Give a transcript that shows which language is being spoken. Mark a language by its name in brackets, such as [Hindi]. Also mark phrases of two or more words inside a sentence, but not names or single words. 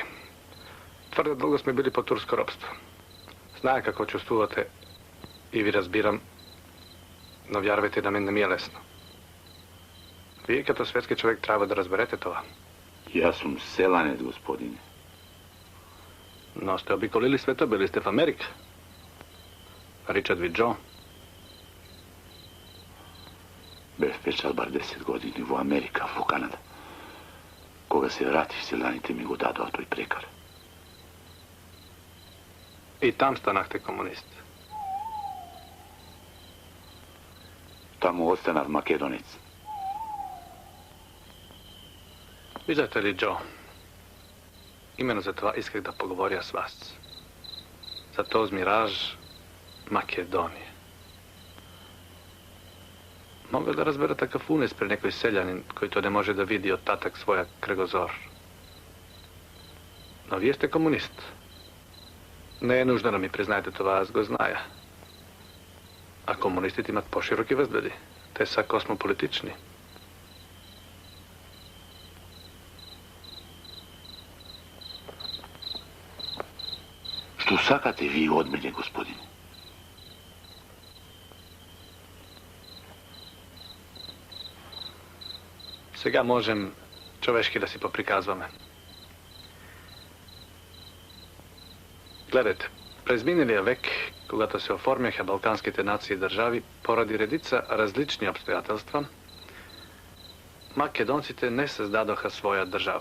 [Bulgarian] Твърде дълго сме били по турско робство. Зная какво чувствувате и ви разбирам, но вярвайте, на мен не ми е лесно. Вие като светски човек трябва да разберете това. И аз съм селанец, господине. Но сте обиколили света, били сте в Америка. Наричат ви Джо. [Macedonian] Бев печал бар 10 години во Америка, во Канада. Кога се вратих, селаните ми го дадоа тој прекар. [Bulgarian] И там станахте комунист. [Macedonian] Таму останав македонец. [Bulgarian] Виждате ли, Джо? Именно за това исках да поговоря с вас. За този мираж Македония. Мога да разбера такъв унес при некой селянин, който не може да види оттатък своя кръгозор. Но вие сте комунист. Не е нужно да ми признаете това, аз го зная. А комунистите имат по-широки възгледи. Те са космополитични. [Macedonian] Што сакате вие од мене, господине? [Bulgarian] Сега можем човешки да си поприказваме. Гледайте, през миналия век, когато се оформяха балканските нации и държави, поради редица различни обстоятелства, македонците не създадоха своя държава.